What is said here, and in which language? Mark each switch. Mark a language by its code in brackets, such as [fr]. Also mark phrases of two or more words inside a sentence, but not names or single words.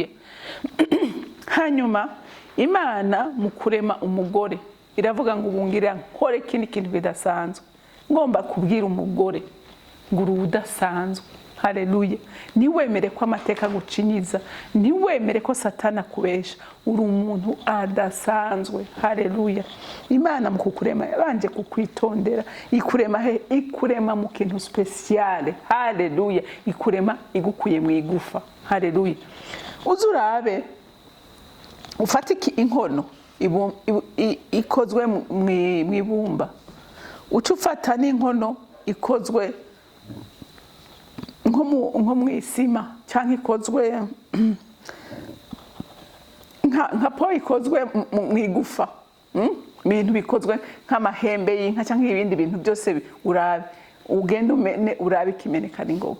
[rn] Hanyuma Imana mu kurema umugore iravuga ngo ubungira nkore kintu bidasanzwe, ngomba kubwira umugore ngo urudasanzwe. Haleluya. Niwemere ko amateka gucinyiza, niwemere ko Satana kubesha, uri umuntu adasanzwe. Haleluya. Imana mu kukurema yabanje kukwitondera, ikurema he? Ikurema mu kintu special. Haleluya. Ikurema igukuye mu igufa. Haleluya. Uzurabe ufatiki inkono ikozwe mu ibumba, ucufata n'inkono ikozwe nko mu isima, cyangwa ikozwe nka po ikozwe mu igufa, ibintu bikozwe nk'amahembe y'inka cyangwa ibindi bintu byose, urabe ugenda umene urabe ikimeneka n'ingoga.